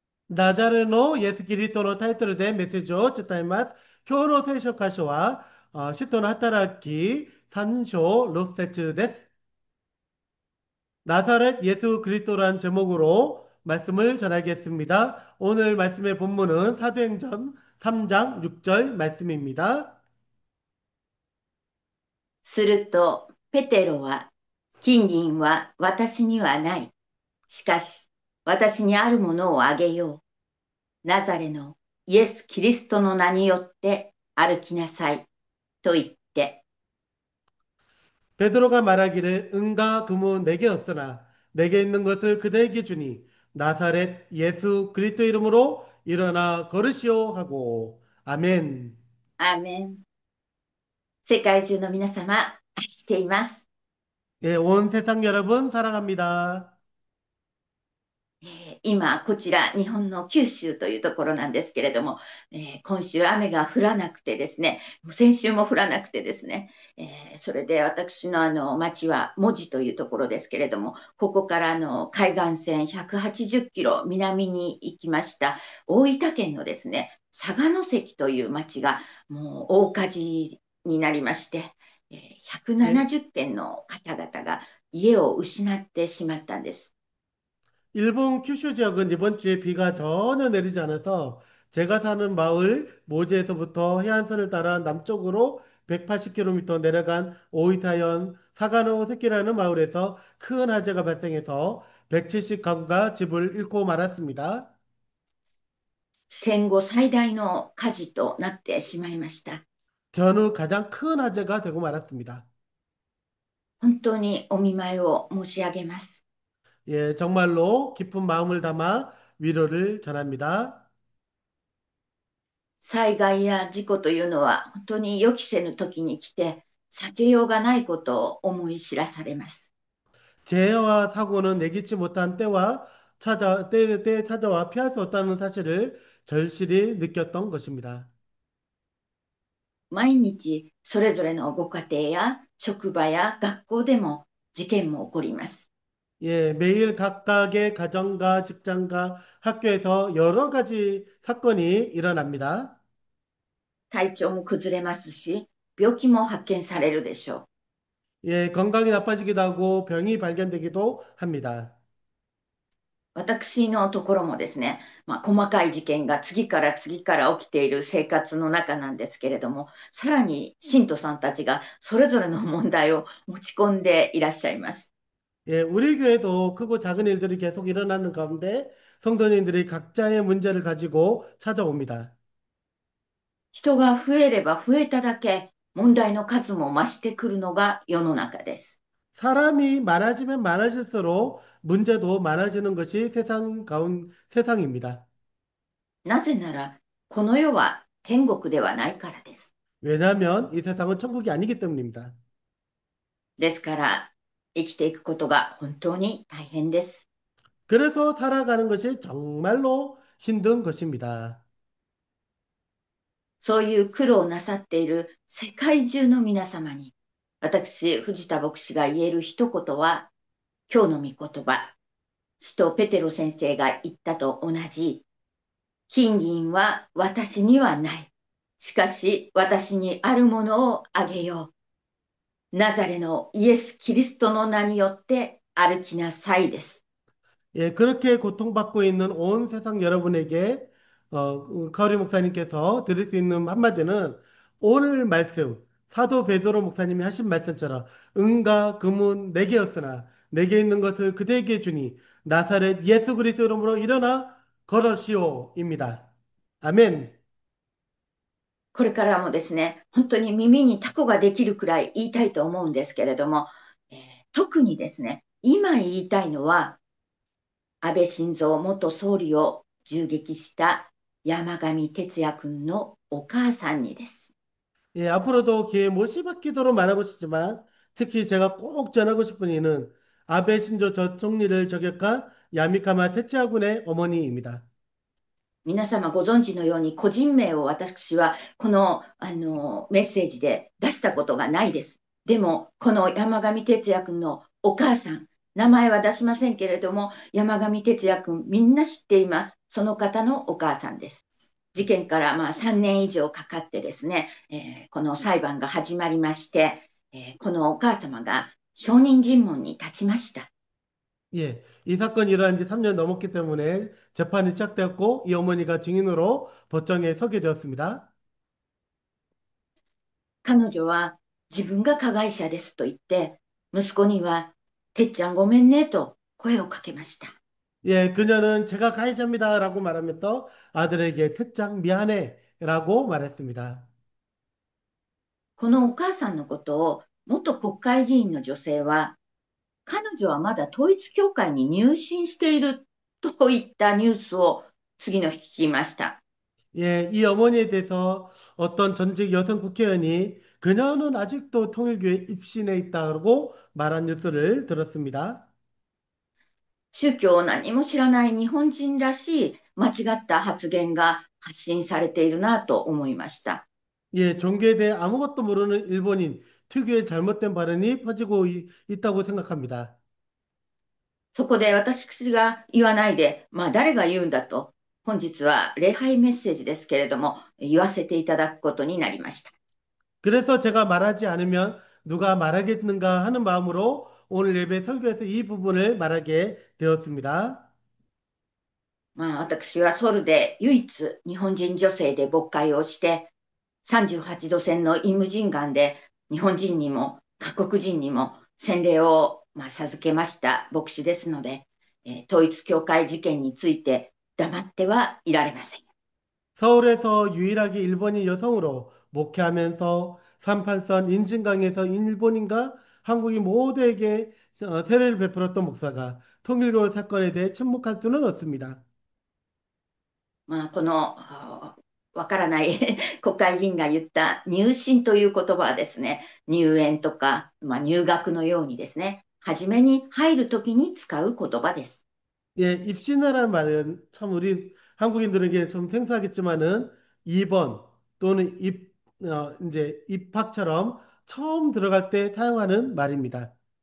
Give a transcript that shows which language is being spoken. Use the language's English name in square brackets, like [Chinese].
[Japanese] ナザレのイエス・キリストのタイトルでメッセージを伝えます。今日の聖書箇所は、使徒の働き3章6節です。 [Korean] 나사렛 예수 그리스도라는 제목으로 말씀을 전하겠습니다. 오늘 말씀의 본문은 사도행전 3장 6절 말씀입니다. [Japanese] すると、ペテロは、金銀は私にはない。しかし、私にあるものをあげよう。ナザレのイエス・キリストの名によって歩きなさい。と言って、 [Korean] 베드로가 말하기를 은과 금은 내게 없으나 내게 있는 것을 그대에게 주니 나사렛 예수 그리스도 이름으로 일어나 걸으시오 하고 아멘. [Japanese] アーメン。世界中の皆様、愛しています。 [Korean] 예, 온 세상 여러분 사랑합니다. [Japanese] 今、こちら、日本の九州というところなんですけれども、今週雨が降らなくてですね、先週も降らなくてですね、それで私の町は門司というところですけれども、ここから海岸線180キロ南に行きました大分県のですね、佐賀関という町がもう大火事になりまして、 [Korean] 예, [Japanese] 170軒の方々が家を失ってしまったんです。 [Korean] 일본 큐슈 지역은 이번 주에 비가 전혀 내리지 않아서 제가 사는 마을 모제에서부터 해안선을 따라 남쪽으로 180km 내려간 오이타현 사가노세키라는 마을에서 큰 화재가 발생해서 170가구가 집을 잃고 말았습니다. [Japanese] 戦後最大の火事となってしまいました。 [Korean] 전후 가장 큰 화재가 되고 말았습니다. [Japanese] 本当にお見舞いを申し上げます。 [Korean] 예, 정말로 깊은 마음을 담아 위로를 전합니다. [Japanese] 災害や事故というのは本当に予期せぬ時に来て避けようがないことを思い知らされます。 [Korean] 재해와 사고는 예기치 못한 때에 찾아와 피할 수 없다는 사실을 절실히 느꼈던 것입니다. [Japanese] 毎日それぞれのご家庭や職場や学校でも事件も起こります。 [Korean] 예, 매일 각각의 가정과 직장과 학교에서 여러 가지 사건이 일어납니다. [Japanese] 体調も崩れますし、病気も発見されるでしょう。 [Korean] 예, 건강이 나빠지기도 하고 병이 발견되기도 합니다. [Japanese] 私のところもですね、細かい事件が次から次から起きている生活の中なんですけれども、さらに信徒さんたちがそれぞれの問題を持ち込んでいらっしゃいます。 [Korean] 예, 우리 교회도 크고 작은 일들이 계속 일어나는 가운데 성도님들이 각자의 문제를 가지고 찾아옵니다. [Japanese] 人が増えれば増えただけ問題の数も増してくるのが世の中です。 [Korean] 사람이 많아지면 많아질수록 문제도 많아지는 것이 세상입니다. [Japanese] なぜなら、この世は天国ではないからです。 [Korean] 왜냐하면 이 세상은 천국이 아니기 때문입니다. [Japanese] ですから、生きていくことが本当に大変です。 [Korean] 그래서 살아가는 것이 정말로 힘든 것입니다. [Japanese] そういう苦労をなさっている世界中の皆様に、私、藤田牧師が言える一言は、今日の御言葉、使徒ペテロ先生が言ったと同じ、金銀は私にはない。しかし私にあるものをあげよう。ナザレのイエス・キリストの名によって歩きなさいです。 [Korean] 예, 그렇게 고통받고 있는 온 세상 여러분에게 카오리 목사님께서 드릴 수 있는 한마디는 오늘 말씀 사도 베드로 목사님이 하신 말씀처럼 은과 금은 내게였으나 내게 있는 것을 그대에게 주니 나사렛 예수 그리스도 이름으로 일어나 걸으시오입니다. 아멘. [Japanese] これからもですね、本当に耳にタコができるくらい言いたいと思うんですけれども、特にですね、今言いたいのは、安倍晋三元総理を銃撃した山上徹也君のお母さんにです。 [Korean] 예, 앞으로도 기회 못 씹기도록 말하고 싶지만 특히 제가 꼭 전하고 싶은 이는 아베 신조 전 총리를 저격한 야미카마 테츠야 군의 어머니입니다. [Japanese] 皆様ご存知のように個人名を私はこの、メッセージで出したことがないです。でも、この山上徹也君のお母さん、名前は出しませんけれども、山上徹也君みんな知っています。その方のお母さんです。事件から3年以上かかってですね、この裁判が始まりまして、このお母様が証人尋問に立ちました。 [Korean] 예, 이 사건이 일어난 지 3년 넘었기 때문에 재판이 시작되었고 이 어머니가 증인으로 법정에 서게 되었습니다. [Japanese] 彼女は自分が加害者ですと言って、息子には、てっちゃんごめんねと声をかけました。 [Korean] 예, 그녀는 제가 가해자입니다라고 말하면서 아들에게 태짱 미안해라고 말했습니다. [Japanese] このお母さんのことを元国会議員の女性は、彼女はまだ統一教会に入信しているといったニュースを次の日聞きました。 [Korean] 예, 이 어머니에 대해서 어떤 전직 여성 국회의원이 그녀는 아직도 통일교에 입신해 있다고 말한 뉴스를 들었습니다. [Japanese] 宗教を何も知らない日本人らしい間違った発言が発信されているなと思いました。 [Korean] 예, 종교에 대해 아무것도 모르는 일본인 특유의 잘못된 발언이 퍼지고 있다고 생각합니다. [Japanese] そこで私が言わないで、誰が言うんだと、本日は礼拝メッセージですけれども、言わせていただくことになりました。 [Korean] 그래서 제가 말하지 않으면 누가 말하겠는가 하는 마음으로 오늘 예배 설교에서 이 부분을 말하게 되었습니다. [Japanese] 私はソウルで唯一日本人女性で牧会をして、38度線のイムジンガンで日本人にも各国人にも洗礼を授けました牧師ですので、統一教会事件について黙ってはいられません。 [Korean] 서울에서 유일하게 일본인 여성으로 목회하면서 38선 인증강에서 일본인과 한국인 모두에게 세례를 베풀었던 목사가 통일교 사건에 대해 침묵할 수는 없습니다. [Japanese] このわからない国会議員が言った入信という言葉はですね、入園とか、入学のようにですね、初めに入るときに使う言葉です。 [Korean] 예, 입신이라는 말은 참 우리 한국인들에게 좀 생소하겠지만은 2번 또는 이제 입학처럼 처음 들어갈 때 사용하는 말입니다.